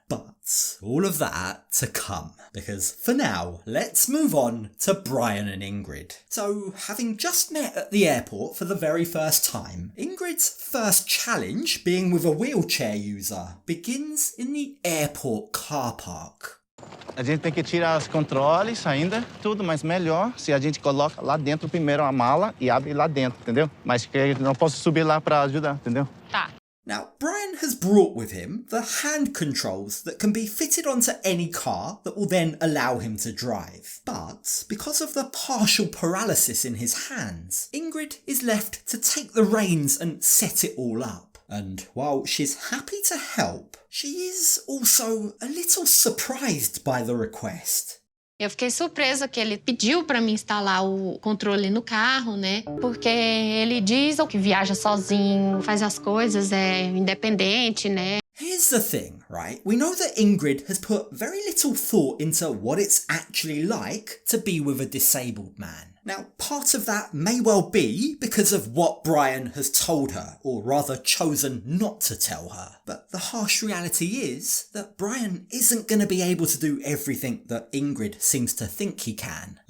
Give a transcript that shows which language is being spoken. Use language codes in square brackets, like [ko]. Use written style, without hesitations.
[en] But all of that to come, because for now, let's move on to Brian and Ingrid. So, having just met at the airport for the very first time, Ingrid's first challenge, being with a wheelchair user, begins in the airport car park. [pt] A gente tem que tirar os controles ainda, tudo, mas melhor se a gente coloca lá dentro primeiro a mala e abre lá dentro, entendeu? Mas que não posso subir lá para ajudar, entendeu? Tá. [en] Now, Brian has brought with him the hand controls that can be fitted onto any car that will then allow him to drive. But because of the partial paralysis in his hands, Ingrid is left to take the reins and set it all up. And while she's happy to help, she is also a little surprised by the request. [pt] Eu fiquei surpresa que ele pediu para mim instalar o controle no carro, né? Porque ele diz que viaja sozinho, faz as coisas, é independente, né? [en] Here's the thing, right? We know that Ingrid has put very little thought into what it's actually like to be with a disabled man. Now, part of that may well be because of what Brian has told her, or rather chosen not to tell her. But the harsh reality is that Brian isn't going to be able to do everything that Ingrid seems to think he can.